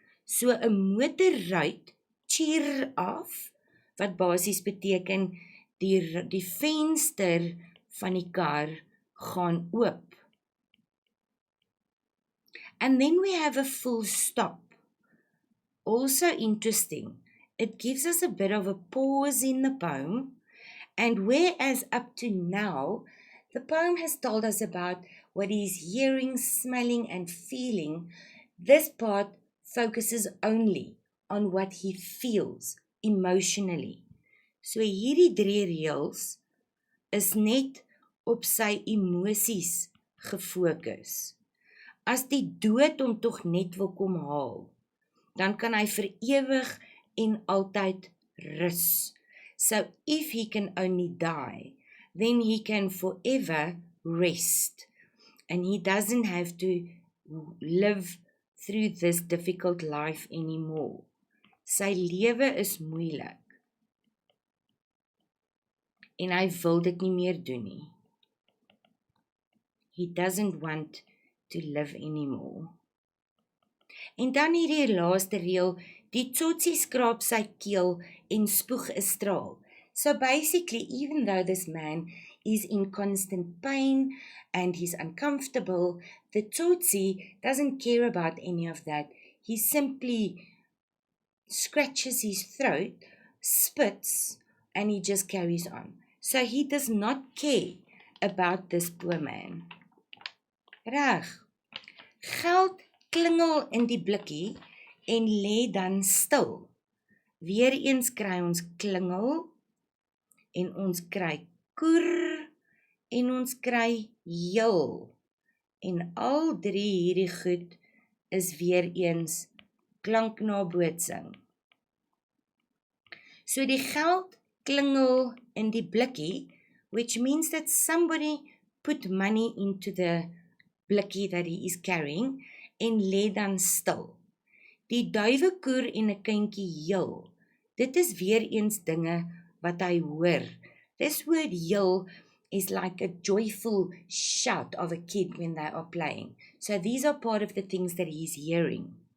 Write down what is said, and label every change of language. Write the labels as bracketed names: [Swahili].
[Afrikaans] So 'n motorruit cheer af, wat basies beteken die venster van die kar gaan oop. [English] And then we have a full stop. Also interesting, it gives us a bit of a pause in the poem, and whereas up to now, the poem has told us about what he's hearing, smelling, and feeling, this part focuses only on what he feels emotionally. [Afrikaans] So hierdie 3 reëls is net op sy emosies gefokus. As die dood hom tog net wil kom haal, dan kan hy vir ewig en altyd rus. [English] So if he can only die, then he can forever rest. And he doesn't have to live through this difficult life anymore. [Afrikaans] Sy lewe is moeilik. En hy wil dit nie meer doen nie. [English] He doesn't want to live anymore. [Afrikaans] En dan hierdie laaste reël, die tsotsie skraap sy keel en spoeg 'n straal. [English] So basically, even though this man is in constant pain and he's uncomfortable, the tsotsie doesn't care about any of that. He simply scratches his throat, spits, and he just carries on. So he does not care about this poor man. [Afrikaans] Reg. Geld klingel in die blikkie en lê dan stil. Weereens kry ons klingel en ons kry koer en ons kry heel. En al 3 hierdie goed is weereens klanknabootsing. So die geld klingel in die blikkie, [English] which means that somebody put money into the blikkie that he is carrying [Afrikaans] en lê dan stil. Die duiwe koer en 'n kindjie heel. Dit is weer eens dinge wat hy hoor. [English] This word heel is like a joyful shout of a kid when they are playing. So these are part of the things that he's hearing.